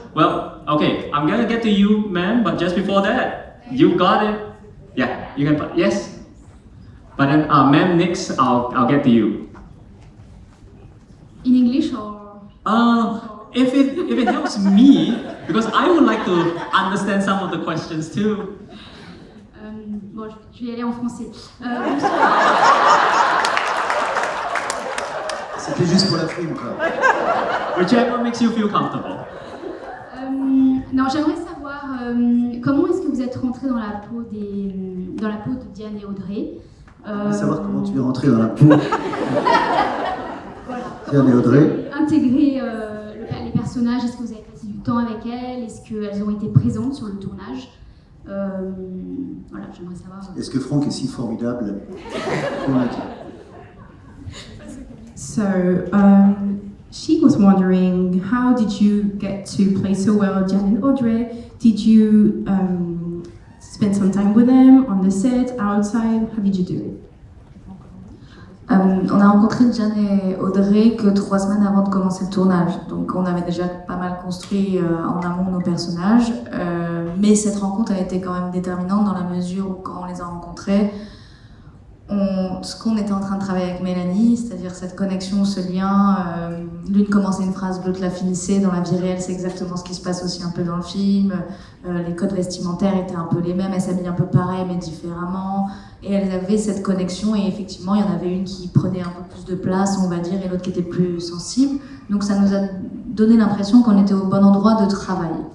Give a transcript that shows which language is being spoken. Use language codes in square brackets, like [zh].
[en] Well, okay, I'm gonna get to you, ma'am, but just before that, you got it. Yeah, you can, yes? But then, ma'am, next, I'll get to you. In English or? if it helps me, because I would like to understand some of the questions too. [fr] Bon, je vais y aller en français. C'était juste pour la frime, quoi. [en] Whichever makes you feel comfortable. [fr] Non, j'aimerais savoir comment est-ce que vous êtes rentré dans la peau de Diane et Audrey. Je veux savoir comment tu es rentré dans la peau. Diane et Audrey. Intégrer les personnages, est-ce que vous avez passé du temps avec elles? Est-ce qu'elles ont été présentes sur le tournage? Voilà, j'aimerais savoir. Est-ce que Franck est si formidable qu'on l'a dit? [en] So, she was wondering, how did you get to play so well Jan and Audrey? Did you spend some time with them on the set, outside? How did you do it? [fr] On a rencontré Jan et Audrey que 3 semaines avant de commencer le tournage, donc on avait déjà pas mal construit en amont nos personnages, mais cette rencontre a été quand même déterminante dans la mesure où quand on les a rencontrés, ce qu'on était en train de travailler avec Mélanie, c'est-à-dire cette connexion, ce lien, l'une commençait une phrase, l'autre la finissait, dans la vie réelle c'est exactement ce qui se passe aussi un peu dans le film, les codes vestimentaires étaient un peu les mêmes, elles s'habillaient un peu pareil mais différemment, et elles avaient cette connexion et effectivement il y en avait une qui prenait un peu plus de place on va dire et l'autre qui était plus sensible, donc ça nous a donné l'impression qu'on était au bon endroit de travail.